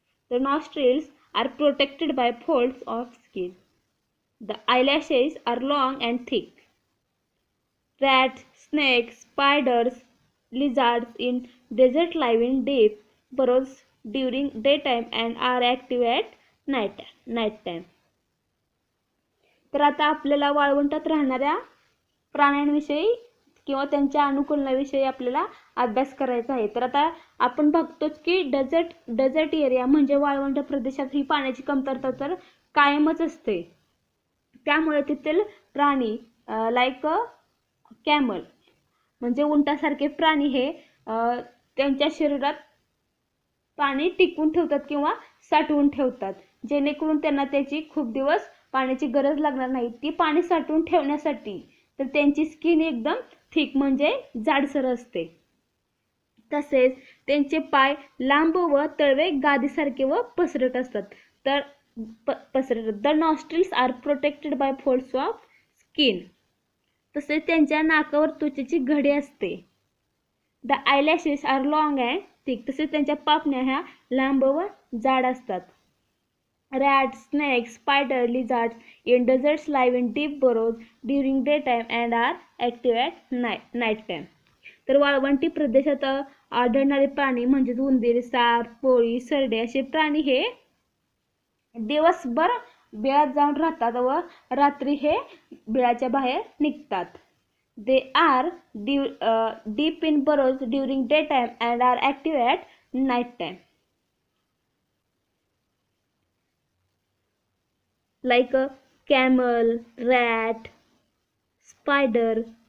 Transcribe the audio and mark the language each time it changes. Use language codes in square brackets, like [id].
[en] The nostrils are protected by folds of skin. The eyelashes are long and thick. Rats, snakes, spiders, lizards in desert live in deep burrows during daytime and are active at nighttime. [mr] तर आता आपल्याला वाळवंटात राहणाऱ्या प्राण्यांविषयी किंवा त्यांच्या अनुकूलनाविषयी आपल्याला अभ्यास करायचा आहे. तर आता आपण बघतोच की डेझर्ट एरिया म्हणजे वाळवंट प्रदेशात ही पाण्याची कमतरता तर कायमच असते. त्यामुळे तेथील प्राणी [en] like camel [mr] म्हणजे उंटासारखे प्राणी हे त्यांच्या शरीरात पाणी टिकवून ठेवतात किंवा साठवून ठेवतात जेणेकरून त्यांना त्याची खूप दिवस पाण्याची गरज लागणार नाही. ती पाणी साठवून ठेवण्यासाठी तर त्यांची स्किन एकदम थिक म्हणजे जाडसर असते. तसेच त्यांचे पाय लांब व तळवे गादीसारखे व पसरट असतात. [en] तर the nostrils are protected by folds of skin. [mr] तसेच त्यांच्या नाकावर त्वचेची घडी असते. [en] The eyelashes are long and thick. [mr] तसेच त्यांच्या पापण्या ह्या लांब व जाड असतात. [en] Rats, snakes, spiders, lizards in deserts live in deep burrows during daytime and are active at nighttime. [mr] तर वाळवंटी प्रदेशात आढळणारे प्राणी म्हणजे उंदीर, साप, कोळी, सरडे असे प्राणी हे दिवसभर बिळात जाऊन राहतात व रात्री हे बिळाच्या बाहेर निघतात. [en] They are deep in burrows during daytime and are active at nighttime. Like a camel, rat, spider.